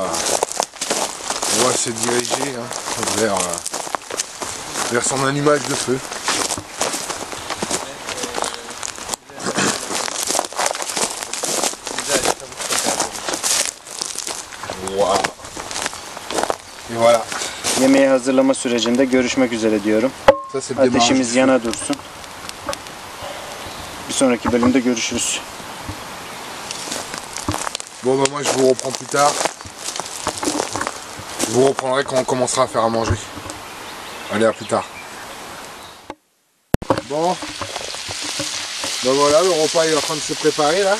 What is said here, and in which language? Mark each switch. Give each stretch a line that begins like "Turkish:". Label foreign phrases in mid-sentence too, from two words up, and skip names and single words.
French: On va se diriger hein, vers son allumage de feu. Wow. Et voilà.
Turkish: Yemeği hazırlama sürecinde görüşmek üzere diyorum. Ateşimiz yana dursun. Bir sonraki bölümde görüşürüz.
French: Bon bah moi je vous reprends plus tard. Je vous reprendrai quand on commencera à faire à manger. Allez, à plus tard. Bon. Ben voilà, le repas est en train de se préparer là.